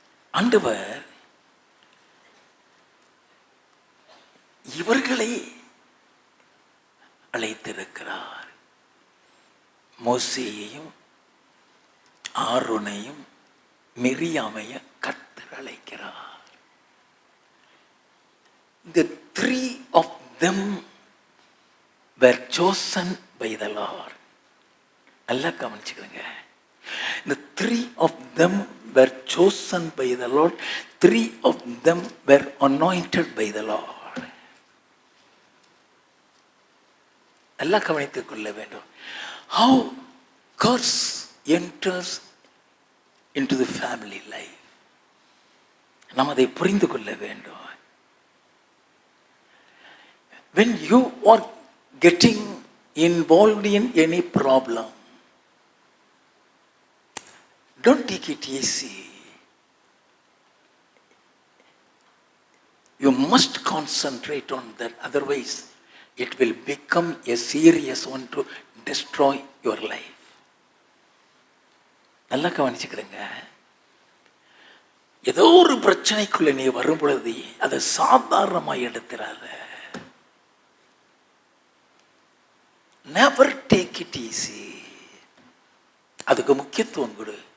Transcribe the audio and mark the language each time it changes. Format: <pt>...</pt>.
<ta>ஆண்டவர் இவர்களை அழைத்திருக்கிறார். மோசேயையும் ஆரோனையும் மிரியாமையும் கர்த்தர் அழைக்கிறார்.</ta> <en>The three of them were chosen by the Lord.</en> <ta>நல்லா கவனிச்சுக்கோங்க.</ta> <en>The three of them were chosen by the Lord. Three of them were anointed by the Lord.</en> <ta>நல்லா கவனித்துக் கொள்ள வேண்டும்.</ta> <en>How curse enters into the family life.</en> <ta>நாம் அதை புரிந்து கொள்ள வேண்டும்.</ta> <en>When you are getting involved in any problem, don't take it easy. You must concentrate on that, otherwise it will become a serious one to destroy your life.</en> <ta>நல்லா கவனிச்சுக்கிறேங்க. ஏதோ ஒரு பிரச்சனைக்குள்ள நீ வரும் பொழுது அதை சாதாரணமாக எடுத்துறாத.</ta> <en>Never take it easy.</en> <ta>அதுக்கு முக்கியத்துவம் கொடு.</ta>